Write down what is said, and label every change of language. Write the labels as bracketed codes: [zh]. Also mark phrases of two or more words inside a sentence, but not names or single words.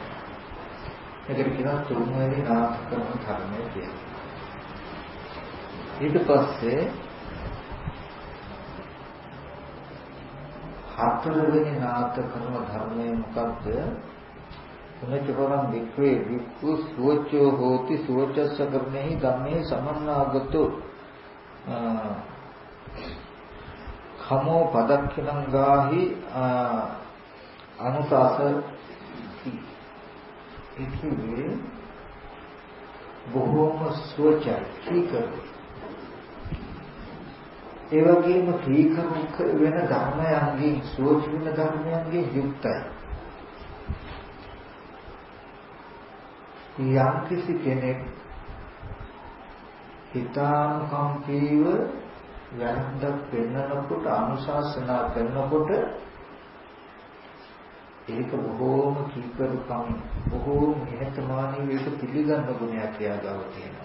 [si] ඒකට කියනවා තුන්වෙනි නාථ කරන ධර්මය කියලා. ඊට පස්සේ හතරවෙනි නාථ කරන ධර්මය මොකක්ද? [pi] උනච්චපරම් වික්‍රේ වික්ඛු සෝචෝ හෝති සෝචස්ස කරණෙහි ධම්මේ සමන්නාගතෝ khamo padakkinam gahi අනුසාසති. [si] ඒකේ බොහෝම සෝචයි කීකරු. ඒ වගේම කීකරු වෙන ධර්මයන්ගෙන්, සෝච වෙන ධර්මයන්ගෙන් යුක්තයි. යම් කිසි කෙනෙක් හිතානුකම්පීව වැරද්දක් පෙන්නකොට, අනුශාසනා කරනකොට ඒක බොහෝම කීකරුකම්, බොහෝම නිහතමානීව ඒක පිළිගන්න ගුණයක් යාගව තියෙනවා.